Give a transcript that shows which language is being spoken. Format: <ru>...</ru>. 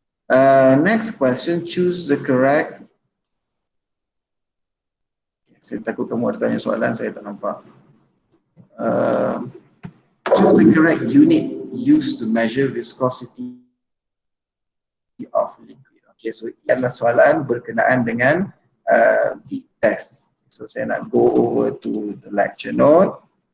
<en>Next question, choose the correct.</en> <ms>Saya takut kamu ada tanya soalan, saya tak nampak.</ms> <en>Choose the correct unit used to measure viscosity of liquid.</en> <ms>Okay, so ini adalah soalan berkenaan dengan</ms> <en>the test. So</en> <ms>saya nak</ms> <en>go over to the lecture note.</en>